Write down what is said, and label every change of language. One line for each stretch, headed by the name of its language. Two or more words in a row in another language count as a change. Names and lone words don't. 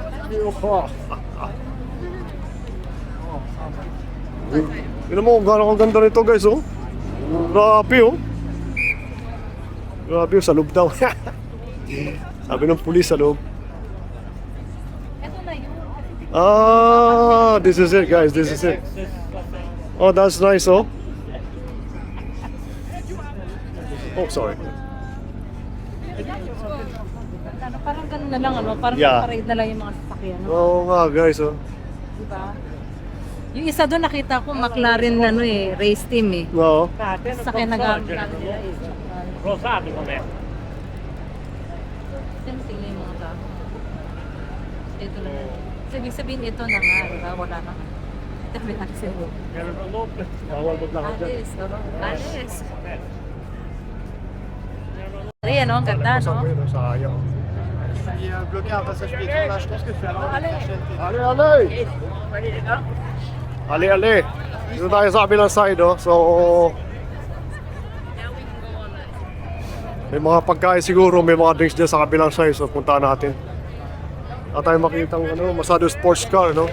Filipino: Tignan mo kung gano'ng ganda nito guys, oh. Grabe, oh. Grabe, sa loob daw. Sabi ng pulis sa loob. Ito na yun.
English: Ah, this is it guys, this is it. Oh, that's nice, oh. Oh, sorry.
Filipino: Ano, parang ganun na lang, ano? Parang
English: Yeah.
Filipino: parade na lang yung mga sasakyan, no? Oo nga guys, oh. Diba? Yung isa doon nakita ko, McLaren na ano eh,
English: race team
Filipino: eh. Oo. Sasakyan nag-aaral nila eh. Rosado kami. Tingnan yung mga tao. Ito na yan. So, ibig sabihin ito na nga, diba? Wala na. Dami na kasi. Bawal mo lang dyan. Alis. Alis. Ayan, no? Ang ganda, no? Sayang.
French: Bloquer un passage piéton là, je pense que tu as Ale, ale! Ale, ale!
Filipino: Dito tayo sa kabilang side, oh. So, may mga pagkain siguro, may mga drinks dyan sa kabilang side. So, puntaan natin. At tayo makita ng ano, Masado
English: sports car,
Filipino: no?